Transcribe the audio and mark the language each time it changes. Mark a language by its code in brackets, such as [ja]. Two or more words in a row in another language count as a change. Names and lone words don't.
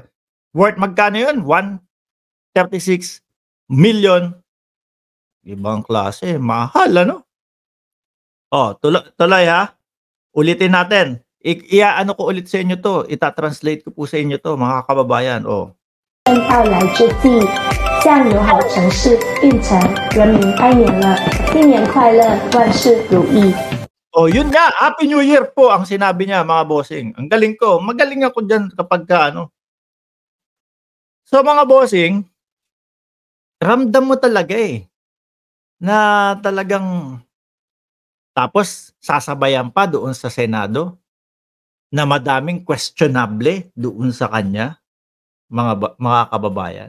[tl] Worth magkano yun? 136 million. Ibang klase, mahal, ano? Tuloy ha. Ulitin natin. Ano ko ulit sa inyo to. Ita-translate ko po sa inyo to, mga kababayan. [zh] 到来之际，向友好城市运城人民拜年了，新年快乐，万事如意。 [tl] Yun nga, [en] Happy New Year [tl] po ang sinabi niya, mga bossing. Ang galing ko. Magaling ako dyan kapag So mga bossing, ramdam mo talaga na talagang tapos sasabayan pa doon sa Senado na madaming questionable doon sa kanya, mga kababayan.